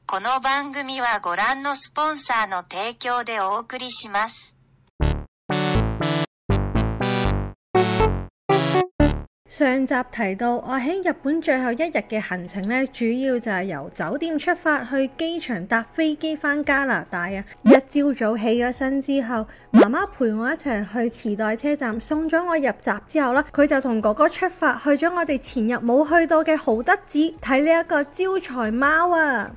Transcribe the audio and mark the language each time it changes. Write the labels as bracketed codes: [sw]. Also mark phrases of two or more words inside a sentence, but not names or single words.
[ja] この番組はご覧のスポンサーの提供でお送りします。 [yue] 上集提到，我喺日本最後一日嘅行程呢，主要就係由酒店出發去機場搭飛機返加拿大啊！一朝早起咗身之後，媽媽陪我一齊去池袋車站送咗我入閘之後啦，佢就同哥哥出發去咗我哋前日冇去到嘅豪德寺睇呢一個招財貓啊！